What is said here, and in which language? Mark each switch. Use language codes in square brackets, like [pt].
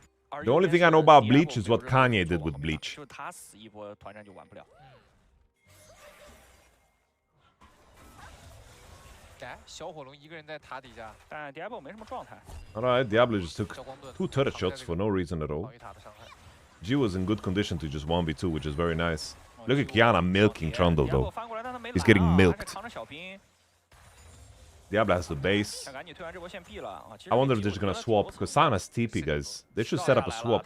[en] The only thing I know about Bleach is what Kanye did with Bleach. [zh] 就是他死一波，团战就完不了。哎，小火龙一个人在塔底下，但 Diablo 没什么状态。 [en] Alright, Diablo just took 2 turret shots for no reason at all. G was in good condition to just 1v2, which is very nice. Look at Kiana milking Trundle though. He's getting milked. Diablo has the base. I wonder if they're just gonna swap, because Sana's TP, guys. They should set up a swap.